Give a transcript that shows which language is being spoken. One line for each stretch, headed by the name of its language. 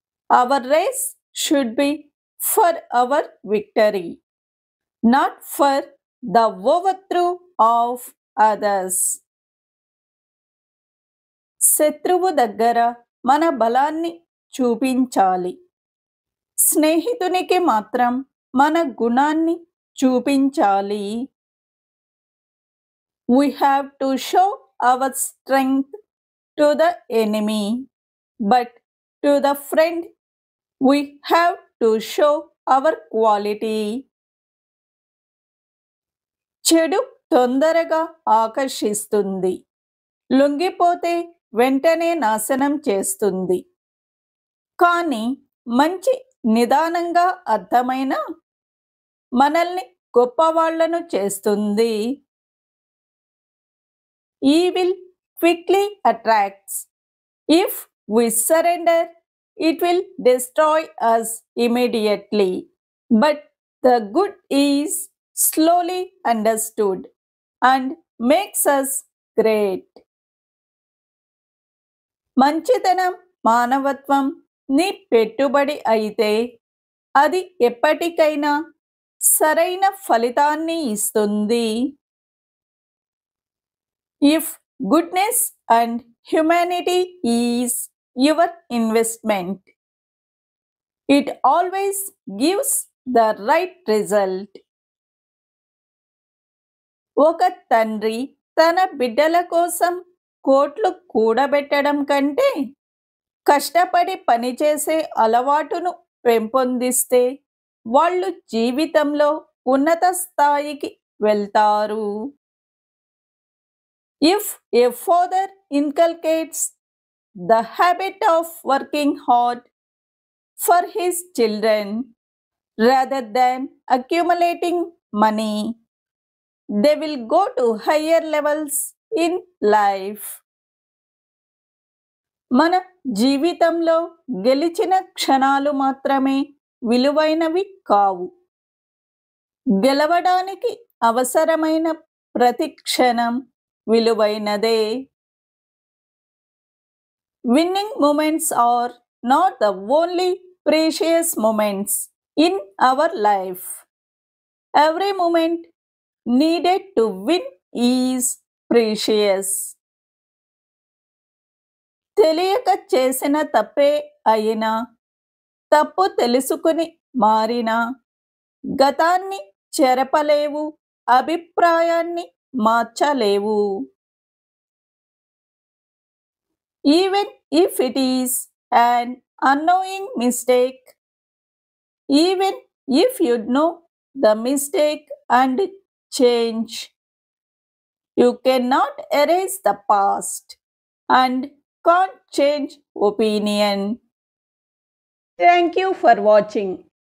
English: Our race should be for our victory, not for the overthrow of others.
Telugu: శత్రువు దగ్గర మన బలాన్ని చూపించాలి, స్నేహితునికి మాత్రం మన గుణాన్ని చూపించాలి.
English: We have to show our strength to the enemy, but to the friend we have to show our quality.
Telugu: చెడు తొందరగా ఆకర్షిస్తుంది, లొంగిపోతే వెంటనే నాశనం చేస్తుంది. కానీ మంచి నిదానంగా అర్థమైన మనల్ని గొప్పవాళ్లను చేస్తుంది.
English: Evil quickly attracts. If we surrender, it will destroy us immediately. But the good is slowly understood and makes us great.
Telugu: మంచితనం, మానవత్వం నీ పెట్టుబడి అయితే అది ఎప్పటికైనా సరైన ఫలితాన్ని ఇస్తుంది.
English: If goodness and humanity is your investment, it always gives the right result.
Telugu: ఒక తండ్రి తన బిడ్డల కోసం కోట్లు కూడబెట్టడం కంటే కష్టపడి పనిచేసే అలవాటును పెంపొందిస్తే వాళ్ళు జీవితంలో ఉన్నత స్థాయికి వెళ్తారు.
English: If a father inculcates the habit of working hard for his children rather than accumulating money, they will go to higher levels in life.
Telugu: మన జీవితంలో గెలిచిన క్షణాలు మాత్రమే విలువైనవి కావు, గెలవడానికి అవసరమైన ప్రతి క్షణం విలువైనదే.
English: Winning moments are not the only precious moments in our life. Every moment needed to win is precious.
Telugu: తెలియక చేసిన తప్పే అయినా, తప్పు తెలుసుకుని మారినా గతాన్ని చెరపలేవు, అభిప్రాయాన్ని మార్చలేవు.
English: Even if it is an unknowing mistake, even if you know the mistake and change, you cannot erase the past and can't change opinion. Thank you for watching.